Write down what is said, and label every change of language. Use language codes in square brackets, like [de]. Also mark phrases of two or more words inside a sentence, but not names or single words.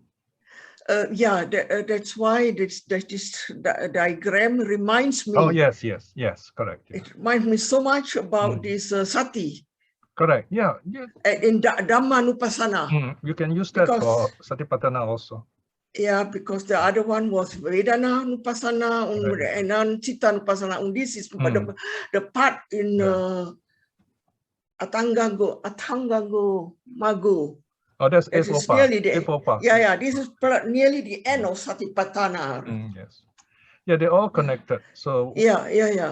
[en] Yeah, that's why this diagram reminds me. Oh, yes, correct. Yeah. It reminds me so much about this sati. Correct, yeah. In Dhammanupassana. You can use that for Satipatthana also. Yeah, because the other one was [pi] vedanā nupassana [en] and then [pi] citta nupassana. [en] And this is the part in [pi] Atangago Magu. [en] Oh, that's nearly the, yeah, this is nearly the end of Satipatthana. Yes. Yeah, they're all connected. So yeah.